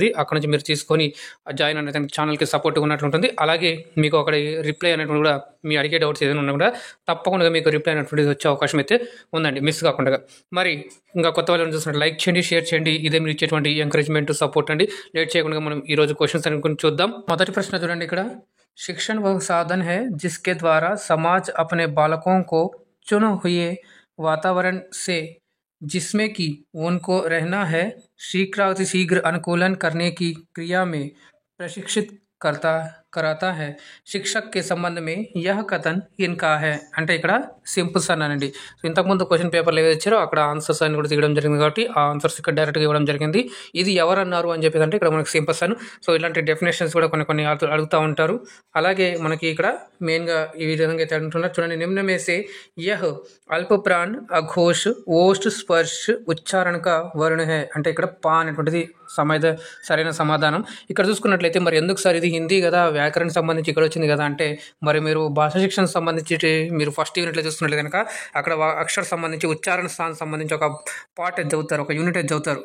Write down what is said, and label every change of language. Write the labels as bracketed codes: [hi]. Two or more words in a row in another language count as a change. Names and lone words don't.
[te] అక్కడ నుంచి మీరు తీసుకొని జాయిన్ అనేది ఛానల్కి సపోర్ట్గా ఉన్నట్లు ఉంటుంది. అలాగే మీకు అక్కడ రిప్లై అనేటువంటి కూడా మీ అడిగే డౌట్స్ ఏదైనా ఉన్నా కూడా తప్పకుండా మీకు రిప్లై అనేటువంటిది వచ్చే అవకాశం అయితే ఉందండి, మిస్ కాకుండా. మరి ఇంకా కొత్త వాళ్ళని చూసినట్టు లైక్ చేయండి, షేర్ చేయండి. ఇదే మీరు ఇచ్చేటువంటి [en] encouragement, support [te] అండి. లేట్ చేయకుండా మనం ఈరోజు క్వశ్చన్స్ అనుకుని చూద్దాం. మొదటి ప్రశ్న చూడండి ఇక్కడ. [hi] शिक्षण वह साधन है जिसके द्वारा समाज अपने बालकों को चुने हुए वातावरण से जिसमें कि उनको रहना है शीघ्र अनुकूलन करने की क्रिया में प्रशिक्षित कराता है. शिक्षक के संबंध में यह कथन इनका है [te] అంటే ఇక్కడ సింపుల్స్ అన్నానండి. సో ఇంతకుముందు [en] question paperలో [te] ఏదో ఇచ్చారో అక్కడ ఆన్సర్స్ అని కూడా తీయడం జరిగింది కాబట్టి ఆ ఆన్సర్స్ ఇక్కడ డైరెక్ట్గా ఇవ్వడం జరిగింది. ఇది ఎవరన్నారు అని చెప్పేసి అంటే ఇక్కడ మనకి సింపుల్స్ అని. సో ఇలాంటి డెఫినేషన్స్ కూడా కొన్ని అడుగుతూ ఉంటారు. అలాగే మనకి ఇక్కడ మెయిన్గా ఈ విధంగా అయితే అంటున్నారు చూడండి. [hi] निम्न में से यह अल्प प्राण अघोष ओष्ठ स्पर्श उच्चारण का वर्ण है [te] అంటే ఇక్కడ పా అనేటువంటిది సరైన సమాధానం. ఇక్కడ చూసుకున్నట్లయితే మరి ఎందుకు సార్ ఇది హిందీ కదా, వ్యాకరణ సంబంధించి ఇక్కడ వచ్చింది కదా అంటే మరి మీరు భాషా శిక్షణకు సంబంధించి మీరు [en] first unitలో [te] చూసుకున్నట్లయితే కనుక అక్కడ అక్షర సంబంధించి ఉచ్చారణ స్థానం సంబంధించి ఒక పార్ట్ అయితే చదువుతారు, ఒక యూనిట్ అయితే చదువుతారు.